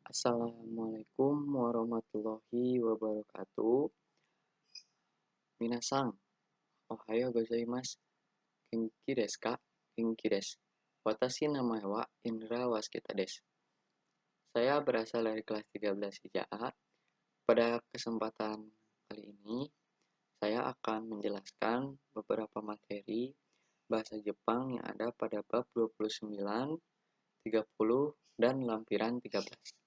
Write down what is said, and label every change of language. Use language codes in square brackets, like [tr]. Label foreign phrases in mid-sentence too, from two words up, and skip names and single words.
[ar] السلام عليكم ورحمة الله وبركاته. [ja] 皆さん、おはようございます. 元気ですか? Genki desu. Watashi namae wa Indra Waskita desu. [id] Saya berasal dari kelas 13 IJA. Pada kesempatan kali ini, saya akan menjelaskan beberapa materi bahasa Jepang yang ada pada bab 29, 30, dan lampiran 13.